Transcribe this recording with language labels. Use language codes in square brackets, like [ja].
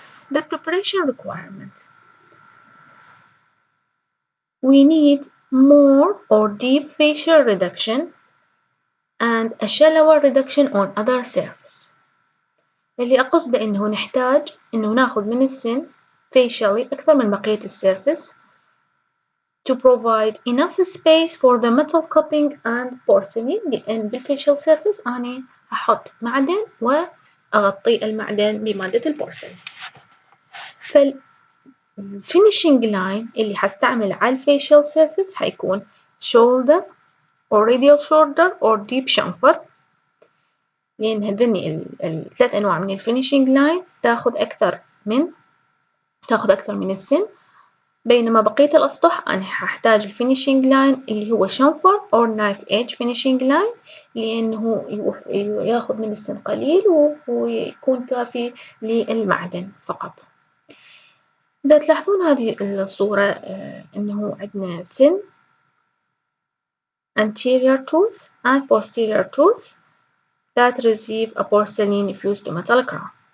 [en] The preparation requirement. We need more or deep facial reduction and a shallower reduction on other surface. [ar] اللي أقصده إنه نحتاج إنه ناخذ من السن facially أكثر من بقية السيرفس [en] to provide enough space for the metal cupping and porcelain. [ar] لأن بالfacial surface أنا هحط معدن وأغطي المعدن بمادة البورسلين. فالfinishing line اللي هستعمل على الfacial surface هيكون [en] shoulder or radial shoulder or deep chamfer. [ar] لأن هذني الثلاث أنواع من الفينيشينج لاين تاخذ أكثر من السن، بينما بقية الأسطح أنا هحتاج الفينيشينج لاين اللي هو شنفر أو نايف إيدج فينيشينج لاين، لأنه ياخذ من السن قليل ويكون كافي للمعدن فقط. إذا تلاحظون هذه الصورة أنه عندنا سن [en] anterior tooth and posterior tooth that receive a porcelain infused metal crown.